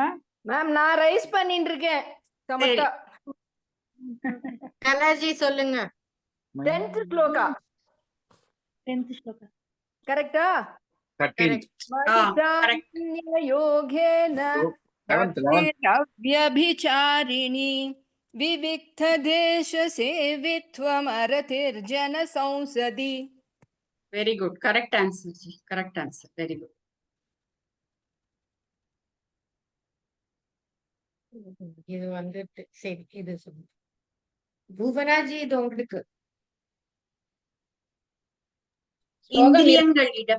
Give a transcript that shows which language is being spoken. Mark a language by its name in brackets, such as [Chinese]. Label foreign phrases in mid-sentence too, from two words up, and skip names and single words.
[Tamil] மேம் நான் ரைஸ் பண்ணிட்டு இருக்கேன். சமத்தா. கலாஜி சொல்லுங்க. 10th ஸ்லோகா 10th ஸ்லோகா கரெக்டா? 13th. யோகேன 11th. [Sanskrit] व्यभिचारिणी विविक्त देश सेवित्वमरतिर्जन संसदि. [English] very good. correct answer ஜி, correct answer. very good. [Tamil] இது வந்துட்டு சரி, இது சொல்லு. புவனாஜி, இது உங்களுக்கு. இந்திரியங்களிடம்